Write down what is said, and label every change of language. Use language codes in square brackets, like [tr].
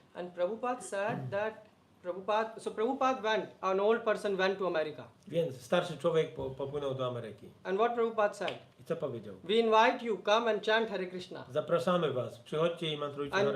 [en] And Prabhupada said that Prabhupada went, an old person went to America. [pl] Więc starszy człowiek popłynął do Ameryki. [en] And what Prabhupada said? [pl] I co powiedział? [en] We invite you, come and chant Hare Krishna. [pl] Zapraszamy was, przychodźcie i mantrujcie Hare